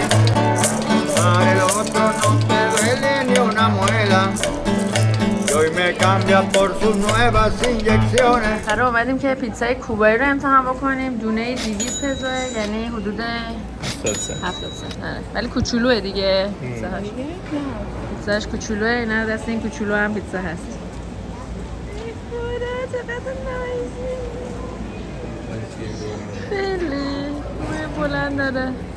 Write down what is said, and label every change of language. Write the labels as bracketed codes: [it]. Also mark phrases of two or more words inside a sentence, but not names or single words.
[es] Para el otro no te duele ni una muela. Y hoy cambia por sus nuevas inyecciones. [fa] قرار اومدیم که پیتزای کوبایی رو امتحان بکنیم. دونه 200 پزوه، یعنی حدود 70 سنت. ولی کوچولوه دیگه پیتزاش کوچولوه. اینا دست این کوچولو هم پیتزا هست. خیلی بلند داره.